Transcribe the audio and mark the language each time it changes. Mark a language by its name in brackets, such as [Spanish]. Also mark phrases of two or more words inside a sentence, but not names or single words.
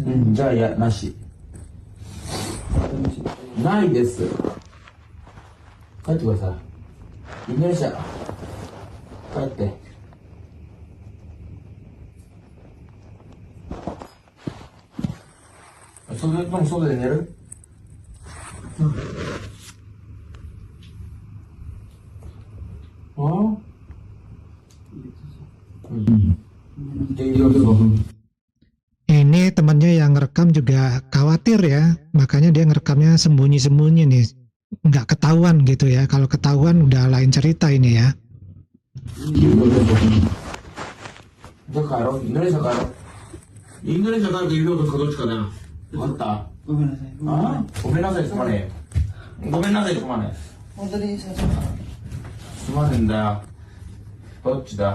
[Japanese] うん、じゃあ、いや、なし。ないです。帰ってください。インドネシア。帰って。外で寝る？ [Indonesian] Ini temannya yang ngerekam juga khawatir ya, makanya dia ngerekamnya sembunyi-sembunyi nih, nggak ketahuan gitu ya. Kalau ketahuan udah lain cerita ini ya. [Japanese] じゃあ帰ろう。インドネシア帰ろう。インドネシア帰るか指落とすかどっちかだな。分かった？ごめんなさい。ああ、ごめんなさい、すまねえ。ごめんなさい、すまね本当に社長。え。すまねえんだよ。どっちだ？